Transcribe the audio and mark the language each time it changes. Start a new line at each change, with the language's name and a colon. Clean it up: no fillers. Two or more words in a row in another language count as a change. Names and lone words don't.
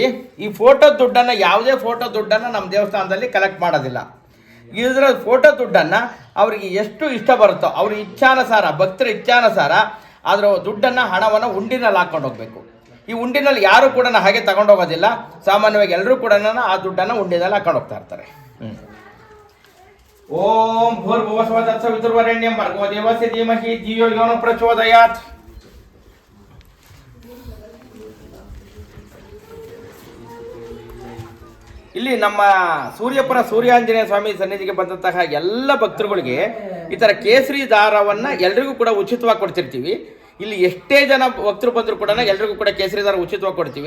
Kannada: ಈ ಫೋಟೋ ದುಡ್ಡನ್ನು, ಯಾವುದೇ ಫೋಟೋ ದುಡ್ಡನ್ನು ನಮ್ಮ ದೇವಸ್ಥಾನದಲ್ಲಿ ಕಲೆಕ್ಟ್ ಮಾಡೋದಿಲ್ಲ. ಇದರ ಫೋಟೋ ದುಡ್ಡನ್ನು ಅವರಿಗೆ ಎಷ್ಟು ಇಷ್ಟ ಬರುತ್ತೋ ಅವ್ರ ಇಚ್ಛಾನುಸಾರ, ಭಕ್ತರ ಇಚ್ಛಾನುಸಾರ ಅದರ ದುಡ್ಡನ್ನು, ಹಣವನ್ನು ಉಂಡಿನಲ್ಲಿ ಹಾಕೊಂಡು ಹೋಗಬೇಕು. ಈ ಉಂಡಿನಲ್ಲಿ ಯಾರು ಕೂಡ ಹಾಗೆ ತಗೊಂಡೋಗೋದಿಲ್ಲ. ಸಾಮಾನ್ಯವಾಗಿ ಎಲ್ಲರೂ ಕೂಡ ಆ ದುಡ್ಡನ್ನು ಉಂಡಿನಲ್ಲಿ ಹಾಕೊಂಡು ಹೋಗ್ತಾ ಇರ್ತಾರೆ.
Sanskrit: ಓಂ ಭೂರ್ಭುವಸ್ವಃ ತತ್ಸವಿತುರ್ವರೆಣ್ಯಂ ಭರ್ಗೋ ದೇವಸ್ಯ ಧೀಮಹಿ ಧಿಯೋ ಯೋ ನ ಪ್ರಚೋದಯಾತ್.
Kannada: ಇಲ್ಲಿ ನಮ್ಮ ಸೂರ್ಯಪುರ ಸೂರ್ಯಾಂಜನೇಯ ಸ್ವಾಮಿ ಸನ್ನಿಧಿಗೆ ಬಂದಂತಹ ಎಲ್ಲ ಭಕ್ತರುಗಳಿಗೆ ಈ ಥರ ಕೇಸರಿ ದಾರವನ್ನು ಎಲ್ರಿಗೂ ಕೂಡ ಉಚಿತವಾಗಿ ಕೊಡ್ತಿರ್ತೀವಿ. ಇಲ್ಲಿ ಎಷ್ಟೇ ಜನ ಭಕ್ತರು ಬಂದರೂ ಕೂಡ ಎಲ್ರಿಗೂ ಕೂಡ ಕೇಸರಿ ದಾರ ಉಚಿತವಾಗಿ ಕೊಡ್ತೀವಿ.